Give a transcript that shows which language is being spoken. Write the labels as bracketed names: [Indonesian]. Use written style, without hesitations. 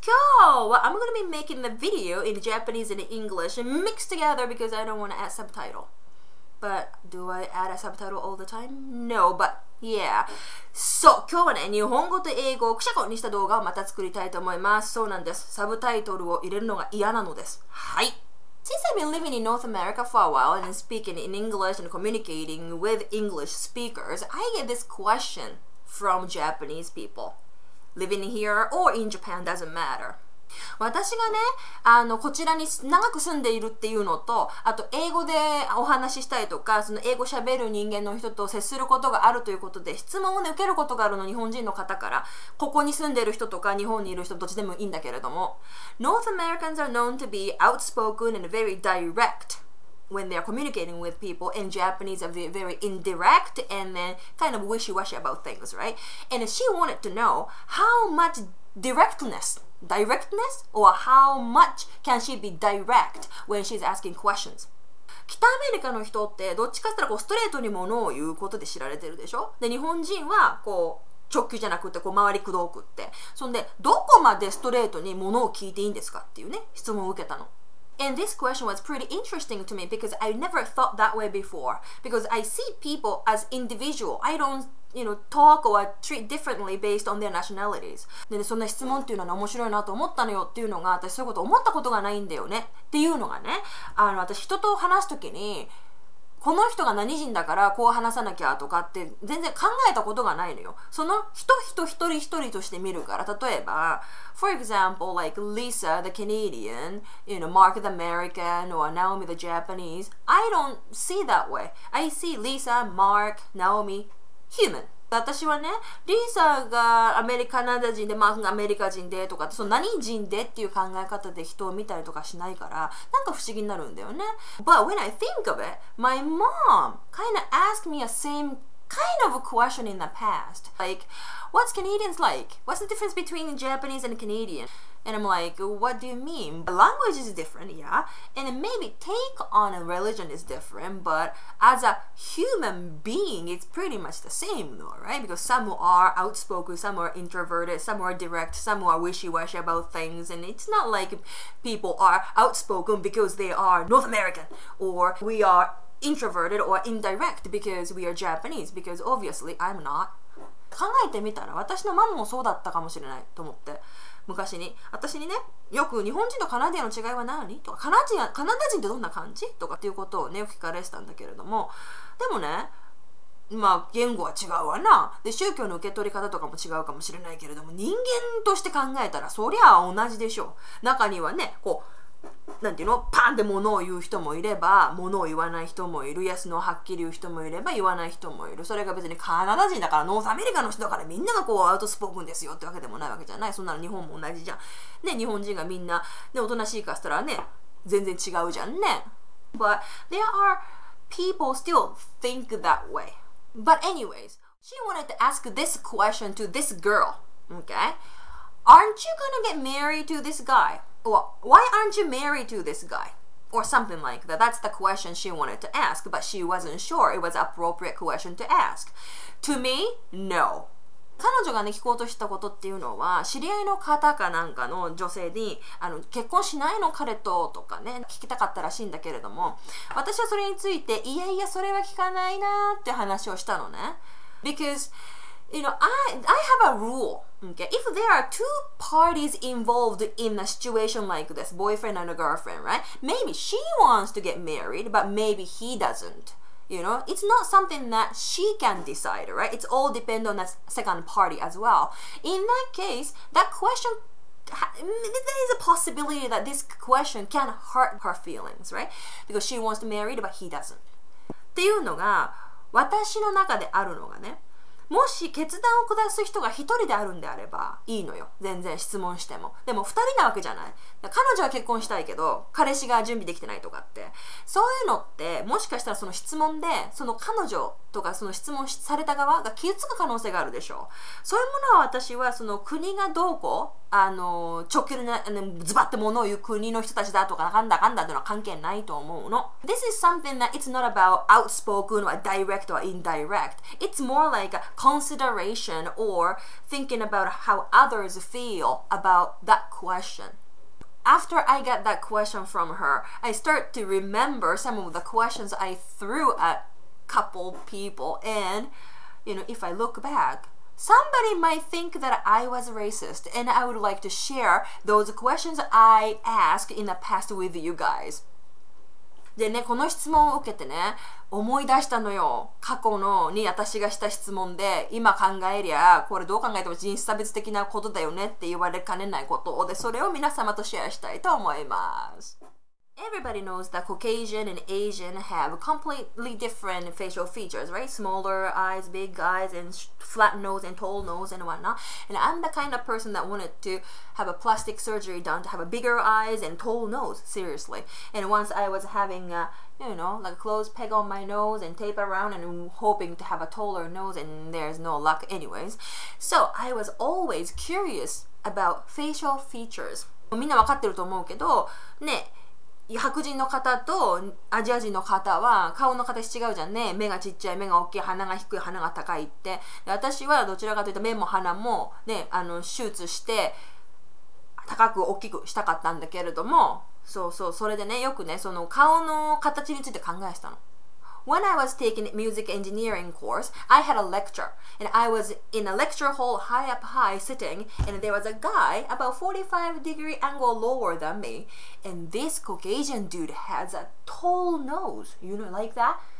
[Japanese] 今日は [English] I'm gonna be making the video in Japanese and English and mixed together because I don't want to add subtitle. But do I add a subtitle all the time? No, but yeah. [Japanese] そう、今日はね、日本語と英語をくしゃこにした動画をまた作りたいと思います。そうなんです。サブタイトルを入れるのが嫌なのです。はい。 [English] Since I've been living in North America for a while and speaking in English and communicating with English speakers, I get this question from Japanese people. Living here or in Japan doesn't matter. [Japanese] 私がね、こちらに長く住んでいるっていうのと、あと英語でお話ししたいとか、その英語喋る人間の人と接することがあるということで、質問をね、受けることがあるの、日本人の方から、ここに住んでいる人とか、日本にいる人どっちでもいいんだけれども、 [English] North Americans are known to be outspoken and very direct.When they are communicating with people, and Japanese are very indirect and then kind of wishy-washy about things, right? And she wanted to know how much directness, or how much can she be direct when she's asking questions? [Japanese] 北アメリカの人ってどっちかって言ったらこうストレートにものを言うことで知られてるでしょ？で、日本人はこう直球じゃなくてこう回りくどくって、そんでどこまでストレートにものを聞いていいんですかっていうね質問を受けたの。 [English] And this question was pretty interesting to me because I never thought that way before. Because I see people as individual. I don't, talk or treat differently based on their nationalities. [Japanese] でね、そんな質問っていうのは面白いなと思ったのよっていうのが、私そういうこと思ったことがないんだよねっていうのがね、私人と話すときに、この人が何人だからこう話さなきゃとかって全然考えたことがないのよ。その人一人一人として見るから、例えば、 [English] for example, like Lisa the Canadian, Mark the American, or Naomi the Japanese, I don't see that way. I see Lisa, Mark, Naomi, human. [Japanese] 私はね、リーサがカナダ人で、マークがアメリカ人でとか、その何人でっていう考え方で人を見たりとかしないから、なんか不思議になるんだよね。 [English] But when I think of it, my mom kind of asked me a same kind of a question in the past. Like, what's Canadians like? What's the difference between Japanese and Canadian? And I'm like, what do you mean? The language is different, yeah. And maybe take on a religion is different, but as a human being, it's pretty much the same though, right? Because some are outspoken, some are introverted, some are direct, some are wishy-washy about things. And it's not like people are outspoken because they are North American, or we are introverted or indirect because we are Japanese, because obviously I'm not. [Japanese] 考えてみたら私のママもそうだったかもしれないと思って、昔に私にね、よく日本人とカナディアンの違いは何とか、カナダ人ってどんな感じとかっていうことをね聞かれてたんだけれども、でもね、まあ言語は違うわな。で、宗教の受け取り方とかも違うかもしれないけれども、人間として考えたらそりゃ同じでしょう。中にはね、こうなんていうの、パンって物を言う人もいれば、物を言わない人もいる。イエスのはっきり言う人もいれば、言わない人もいる。それが別にカナダ人だから、ノースアメリカの人だからみんながこうアウトスポークンですよってわけでもないわけじゃない。そんなの日本も同じじゃん。ね、日本人がみんな、ね、おとなしいかしたらね、全然違うじゃんね。 [English] But there are people still think that way. But anyways, she wanted to ask this question to this girl. Okay? Aren't you gonna get married to this guy?Or, why aren't you married to this guy? Or something like that. That's the question she wanted to ask, but she wasn't sure it was an appropriate question to ask. To me, no. [Japanese] 彼女がね、聞こうとしたことっていうのは、知り合いの方かなんかの女性に、結婚しないの彼ととかね、聞きたかったらしいんだけれども、私はそれについて、いやいや、それは聞かないなーって話をしたのね。 [English] Because, I have a rule.Okay. If there are two parties involved in a situation like this, boyfriend and a girlfriend, right? Maybe she wants to get married, but maybe he doesn't. It's not something that she can decide, right? It's all depend on the second party as well. In that case, that question, there is a possibility that this question can hurt her feelings, right? Because she wants to marry, but he doesn't. [Japanese] っていうのが、私の中であるのがね、もし決断を下す人が一人であるんであればいいのよ。全然質問しても。でも二人なわけじゃない。彼女は結婚したいけど、彼氏が準備できてないとかって。そういうのって、もしかしたらその質問で、その彼女とかその質問された側が傷つく可能性があるでしょう。そういうものは私はその国がどうこう、直球な、ズバッてものを言う国の人たちだとか、なんだかんだっていうのは関係ないと思うの。 [English] This is something that it's not about outspoken or direct or indirect. It's more like a consideration or thinking about how others feel about that question. After I got that question from her, I start to remember some of the questions I threw at couple people, and if I look back, somebody might think that I was racist, and I would like to share those questions I asked in the past with you guys. [Japanese] でね、この質問を受けてね、思い出したのよ。過去に私がした質問で、今考えりゃ、これどう考えても人種差別的なことだよねって言われかねないことで、それを皆様とシェアしたいと思います。 [English] Everybody knows that Caucasian and Asian have completely different facial features, right? Smaller eyes, big eyes, and flat nose and tall nose and whatnot. And I'm the kind of person that wanted to have a plastic surgery done to have a bigger eyes and tall nose, seriously. And once I was having like a closed peg on my nose and tape around and hoping to have a taller nose, and there's no luck anyways. So I was always curious about facial features. [Japanese] みんなわかってると思うけど、ね、白人の方とアジア人の方は顔の形違うじゃんね。目がちっちゃい、目が大きい、鼻が低い、鼻が高いって。で、私はどちらかというと目も鼻もね、手術して高く大きくしたかったんだけれども、それでね、よくね、その顔の形について考えてたの。 [English] When I was taking music engineering course, I had a lecture, and I was in a lecture hall high up high sitting, and there was a guy about 45-degree angle lower than me, and this Caucasian dude has a tall nose, like that.